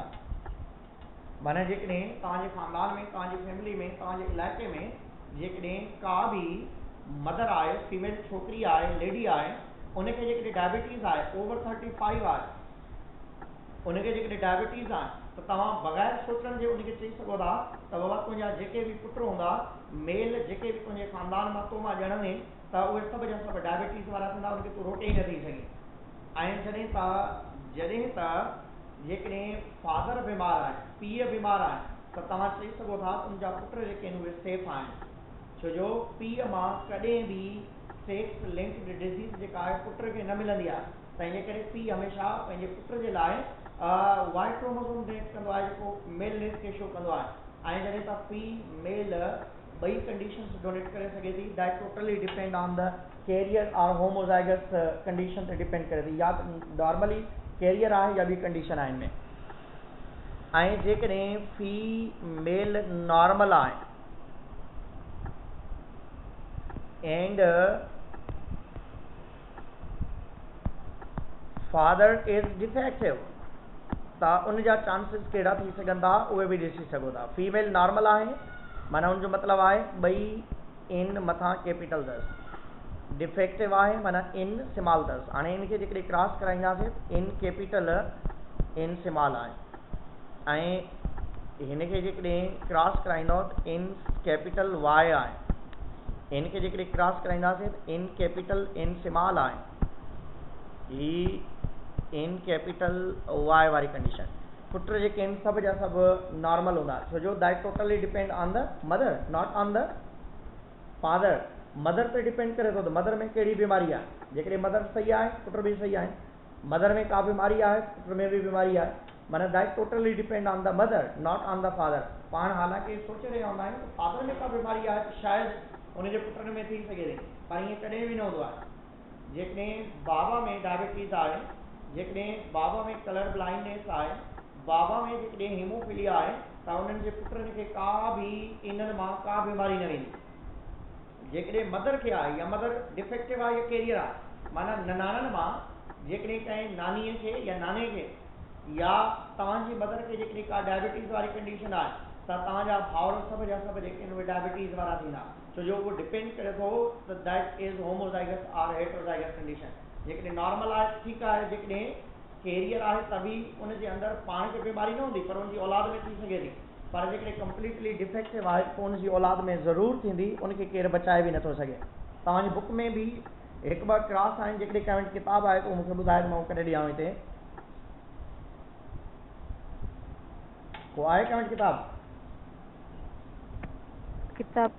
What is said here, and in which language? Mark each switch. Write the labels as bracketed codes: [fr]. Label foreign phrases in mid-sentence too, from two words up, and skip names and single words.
[sd] माना जेकॾहिं तव्हांजे ख़ानदान में, तव्हांजी फैमिली में, तव्हांजे इलाइक़े में जेकॾहिं का बि मदर आहे, फीमेल छोकिरी आहे, लेडी आहे, उनखे जेकॾहिं डायबिटीज़ आहे ओवर 35 आहे, उनखे जेकॾहिं डायबिटीज़ आहे त तव्हां बग़ैर सोचण जे उनखे चई सघो था त बाबा तुंहिंजा जेके बि पुट हूंदा मेल, जेके बि तुंहिंजे ख़ानदान मां तो मां ॼणंदे त उहे सभु जा सभु डायबिटीज़ वारा थींदा, उनखे तूं रोटे ई न थी सघे। ऐं जॾहिं त जेकॾहिं फादर बीमार आहे, पीउ बीमार आहे त तव्हां चई सघो था तुंहिंजा पुट जेके आहिनि उहे सेफ आहिनि, छो जो पीउ मां कॾहिं बि [en] sex linked disease [sd] जेका आहे पुट खे न मिलंदी आहे, त इन करे पीउ हमेशह पंहिंजे पुट जे लाइ [en] Y chromosome donate [sd] कंदो आहे जेको मेल खे शो कंदो आहे, ऐं जॾहिं त फीमेल ॿई [en] conditions donate [sd] करे सघे थी, [en] that totally depend on the carrier और homozygous condition [sd] ते डिपेंड करे थी, या नॉर्मली कैरियर आहे या ॿी कंडीशन आहे इनमें। ऐं जेकॾहिं [en] female normal [sd] आहे [en] and father is defective [sd] त उनजा चांसिस कहिड़ा थी सघनि था उहे बि ॾिसी सघो था। [en] female normal [sd] आहे माना उनजो मतिलबु आहे ॿई इन मथां कैपिटल अथसि, डिफेक्टिव आहे माना इन स्मॉल अथसि। हाणे इनखे जेकॾहिं क्रॉस कराईंदासीं इन कैपिटल इन स्मॉल आहे, ऐं हिनखे जेकॾहिं क्रॉस कराईंदव त इन कैपिटल वाई आहे, इन खे जेकॾहिं क्रॉस कराईंदासीं त इन कैपिटल इन स्मॉल आहे, ही इन कैपिटल वाई वारी कंडीशन। पुट जेके आहिनि सभु जा सभु नॉर्मल हूंदा, छो जो [en] that totally depend on the mother not on the father. [sd] मदर ते डिपेंड करे थो त मदर में कहिड़ी बीमारी आहे, जेकॾहिं मदर सही आहे पुट बि सही आहे, मदर में का बीमारी आहे पुट में बि बीमारी आहे, माना [en] that totally depend on the mother not on the father. [sd] पाण हालांकि सोचे रहिया हूंदा आहियूं त फादर में का बीमारी आहे त शायदि उनजे पुटनि में थी सघे थी, पर ईअं कॾहिं बि न हूंदो आहे। जेकॾहिं बाबा में डायबिटीज़ आहे, जेकॾहिं बाबा में [en] colour blindness [sd] आहे, बाबा में जेकॾहिं हीमोफीलिया आहे, त उन्हनि जे पुटनि खे का बि इन्हनि मां का बीमारी न वेंदी। जेकॾहिं मदर खे आहे या [en] mother defective [sd] आहे या कैरियर आहे, माना निणाननि मां जेकॾहिं कंहिं नानीअ खे या नाने खे या तव्हांजी मदर खे जेकॾहिं का डायबिटीज़ वारी कंडीशन आहे त तव्हांजा भाउर सभु जा सभु जेके आहिनि उहे डायबिटीज़ वारा थींदा, छो जो उहो डिपेंड करे थो त [en] that is homozygous or heterozygous condition. [sd] जेकॾहिं नॉर्मल आहे ठीकु आहे, जेकॾहिं कैरियर आहे त बि उनजे अंदरि पाण खे बीमारी न हूंदी पर उनजी औलाद में थी सघे थी, पर जेकॾहिं [en] completely defective [sd] आहे त उनजी औलाद में ज़रूरु थींदी, उनखे केरु बचाए बि नथो सघे। तव्हांजी बुक में बि हिकु ॿ क्लास आहिनि, जेकॾहिं कंहिं वटि किताबु आहे त उहो मूंखे ॿुधाए त मां कॾहिं ॾियांव हिते, को आहे कंहिं वटि किताब?